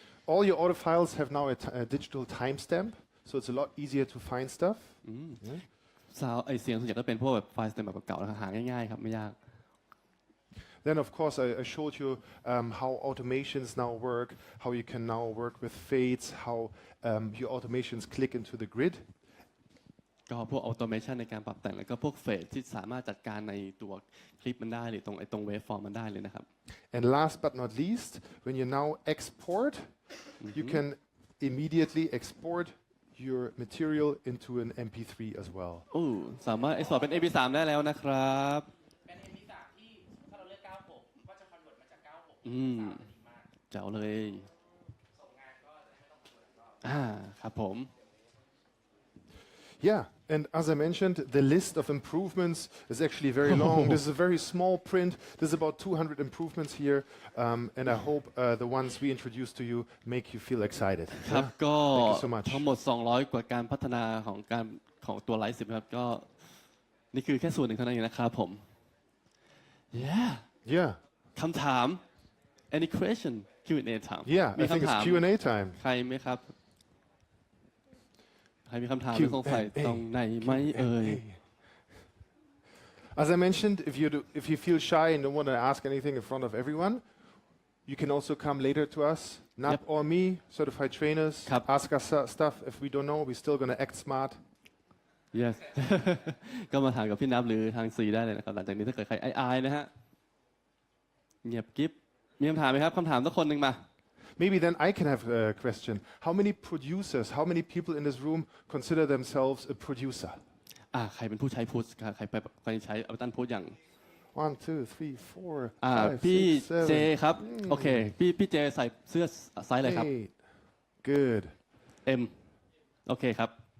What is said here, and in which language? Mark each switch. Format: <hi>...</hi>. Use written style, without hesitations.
<en>All your audio files have now a digital timestamp, so it's a lot easier to find stuff.</en> <th>ซาวไอเสียงส่วนใหญ่ก็เป็นพวกแบบไฟล์สเต็มแบบเก่าๆนะครับหาง่ายๆครับไม่ยาก</th> <en>Then, of course, I showed you how automations now work, how you can now work with fades, how your automations click into the grid.</en> <th>ก็พวกออโตเมชันในการปรับแต่งแล้วก็พวกเฟสที่สามารถจัดการในตัวคลิปมันได้หรือตรงเวฟฟอร์มมันได้เลยนะครับ</th> <en>And last but not least, when you now export, you can immediately export your material into an MP3 as well.</en> <th>สามารถเอ็กซ์พอร์ตเป็น MP3 ได้แล้วนะครับ เป็น MP3 ที่ถ้าเราเลือก96ก็จะคอนเวิร์ตมาจาก96 เจ๋วเลย ส่งงานก็จะไม่ต้องคอนเวิร์ตก็ ครับผม</th> <en>Yeah, and as I mentioned, the list of improvements is actually very long. This is a very small print. There's about 200 improvements here, and I hope the ones we introduced to you make you feel excited.</en> <th>ครับก็</th> <en>Thank you so much.</en> <th>ทั้งหมด200กว่าการพัฒนาของตัวไลฟ์10ครับก็นี่คือแค่ส่วนหนึ่งเท่านั้นเองนะครับผม</th> <en>Yeah.</en> <th>คำถาม</th> <en>any question Q&A time Yeah,</en> <th>มี</th> <en>I think</en> <th>คำถาม</th> <en>it's Q&A time.</en> <th>ใครไหมครับใครมีคำถามหรือสงสัยตรงไหนไหมเอ่ย</th> <en>As I mentioned, if you feel shy and don't want to ask anything in front of everyone, you can also come later to us, Nap or me, certified trainers, ask us stuff. If we don't know, we're still going to act smart.</en> <th>Yes ก็มาถามกับพี่นับหรือทางซีได้เลยนะครับหลังจากนี้ถ้าเกิดใครอายนะฮะเงียบกิ๊บมีคำถามไหมครับคำถามสักคนหนึ่งมา</th> <en>Maybe then I can have a question. How many producers, how many people in this room consider themselves a producer?</en> <th>ใครเป็นผู้ใช้พูดใครไปใช้Abletonพูดอย่าง</th> <en>1, 2, 3, 4, 5,</en> <th>พี่</th> <en>6,</en> <th>เจ</th> <en>7,</en> <th>ครับโอเคพี่เจใส่เสื้อไซส์อะไรครับ</th> <en>8. Good.</en> <th>M โอเคครับ</th>